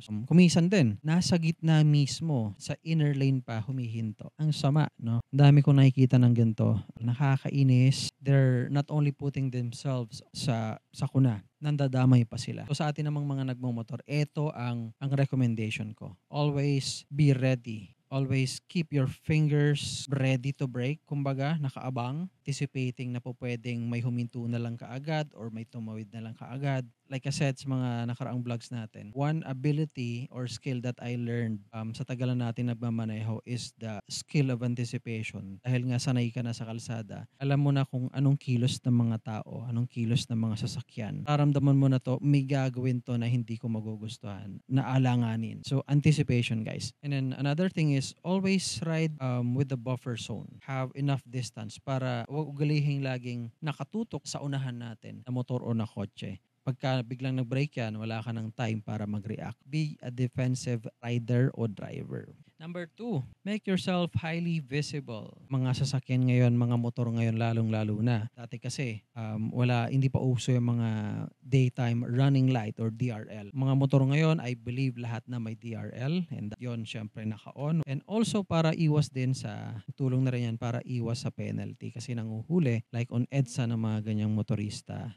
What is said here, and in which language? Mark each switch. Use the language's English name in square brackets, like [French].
[Filipino] So, kumisan din, nasa gitna mismo, sa inner lane pa humihinto. Ang sama, no? Ang dami kong nakikita ng ganito. Nakakainis. [English] They're not only putting themselves [Filipino] sa kuna, nandadamay pa sila. So sa atin namang mga nagmomotor, ito ang recommendation ko. [English] Always be ready. Always keep your fingers ready to brake. [Filipino] Kumbaga, nakaabang, anticipating na po pwedeng may huminto na lang kaagad or may tumawid na lang kaagad. [English] Like I said [Filipino] sa mga nakaraang vlogs natin, [English] one ability or skill that I learned [Filipino] sa tagalan natin nagmamaneho [English] is the skill of anticipation. [Filipino] Dahil nga sanay ka na sa kalsada, alam mo na kung anong kilos ng mga tao, anong kilos ng mga sasakyan. Nararamdaman mo na to, may gagawin to na hindi ko magugustuhan, na alanganin. [English] So, anticipation, guys. And then, another thing is, always ride with the buffer zone. Have enough distance [Filipino] para huwag ugalihing laging nakatutok sa unahan natin na motor o na kotse. Pagka biglang nag-brake yan, wala ka ng time para mag-react. [English] Be a defensive rider o driver. Number 2, make yourself highly visible. [Filipino] Mga sasakyan ngayon, mga motor ngayon, lalong-lalo na. Dati kasi, hindi pa uso yung mga daytime running light or DRL. Mga motor ngayon, [English] I believe [Filipino] lahat na may DRL and yon syempre naka-on. And also para iwas din tulong na rin yan para iwas sa penalty kasi nanguhuli [English] like on EDSA [Filipino] ng mga ganyang motorista.